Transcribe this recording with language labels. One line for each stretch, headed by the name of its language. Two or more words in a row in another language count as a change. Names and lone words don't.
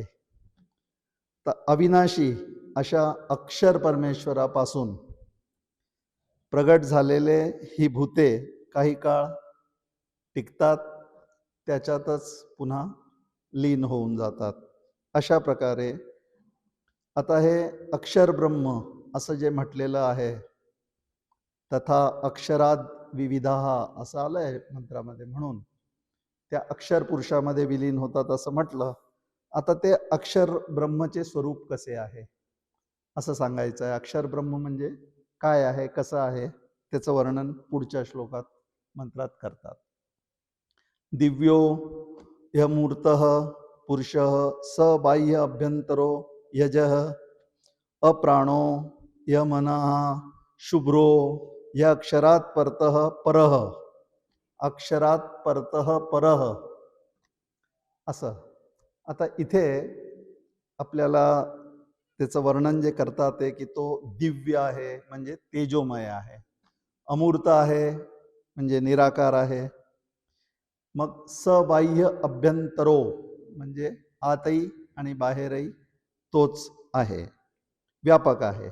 Marathi: तर अविनाशी अशा अक्षर परमेश्वरापासून प्रगट झालेले ही भूते काही काळ टिकतात, त्याच्यातच पुन्हा लीन होऊन जातात. अशा प्रकारे आता हे अक्षर ब्रह्म असं जे म्हटलेलं आहे,
Sanskrit: तथा अक्षराद विविधाः
Marathi: असं आलंय मंत्रामध्ये, म्हणून त्या अक्षर पुरुषामध्ये विलीन होतात असं म्हटलं. आता ते अक्षर ब्रह्मचे स्वरूप कसे आहे असं सांगायचं आहे. अक्षर ब्रह्म म्हणजे काय आहे, कसं आहे, त्याचं वर्णन पुढच्या श्लोकात मंत्रात करतात.
Sanskrit: दिव्यो यमूर्तः पुरुषः स बाह्य अभ्यंतरो यजः अप्राणो यमनः शुभ्रो य अक्षरात् परतः परः. अक्षरात् परतः परः असं.
Marathi: आता इथे आपल्याला त्याचं वर्णन जे करतात ते की तो दिव्य आहे म्हणजे तेजोमय आहे, अमूर्त आहे म्हणजे निराकार आहे, मग
Sanskrit: सबाह्य अभ्यंतरो
Marathi: म्हणजे आतही आणि बाहेरही तोच आहे, व्यापक आहे.